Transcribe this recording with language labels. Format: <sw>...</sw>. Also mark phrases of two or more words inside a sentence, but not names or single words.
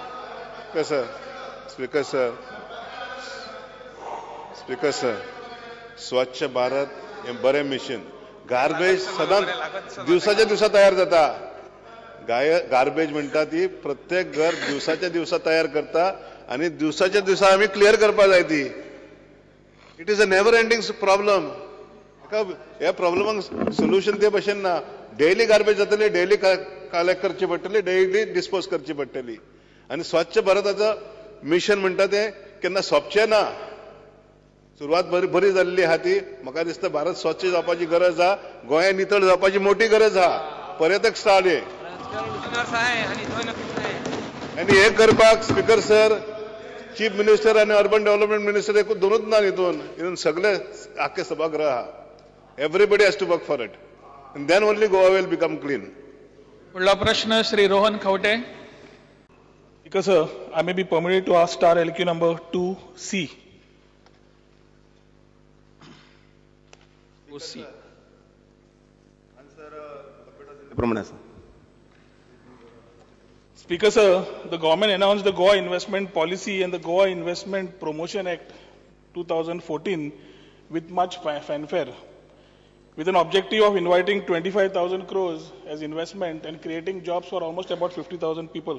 <en>speaker sir,</en> <kok>स्वच्छ भारत हे बरें मिशन. गार्बेज सदांच दिवसाच्या दिवसा तयार जाता. गार्बेज म्हणटा ती प्रत्येक घर दिवसाच्या दिवसा तयार करता आणि दिवसाच्या दिवसा आम्ही क्लियर करपा जाय ती.</kok> <en>it is a never ending problem.</en> <kok>ह्या प्रॉब्लमाक सोल्युशन ते भशेन ना.</kok> <en>daily garbage</en> <kok>जातली,</kok> <en>daily collect</en> <kok>करची पडटली,</kok> <en>daily dispose</en> <kok>करची पडटली. आणि स्वच्छ भारताचं मिशन म्हणटा ते केन्ना सोंपचें ना. सुरवात बरी जाल्ली आहा ती. म्हाका दिसता भारत स्वच्छ जावपाची गरज आहा. गोंय नितळ जावपाची मोठी गरज आहा. पर्यटक स्थळ हे आणि हे करपाक</kok> <en>speaker sir, chief minister</en> <kok>आणि</kok> <en>urban development minister</en> <kok>एकूच दोनूच ना हितून सगळे आख्खे सभागृह आहा.</kok> <en>everybody has to work for it and then only Goa will become clean.</en> <kok>पुढला प्रश्न श्री रोहन खवटे.</kok> <en>Because I may be permitted to ask star LQ number 2C. Speaker sir, the government announced the Goa Investment Policy and the Goa Investment Promotion Act 2014 with much fanfare, with an objective of inviting 25,000 crores as investment and creating jobs for almost about 50,000 people.</en>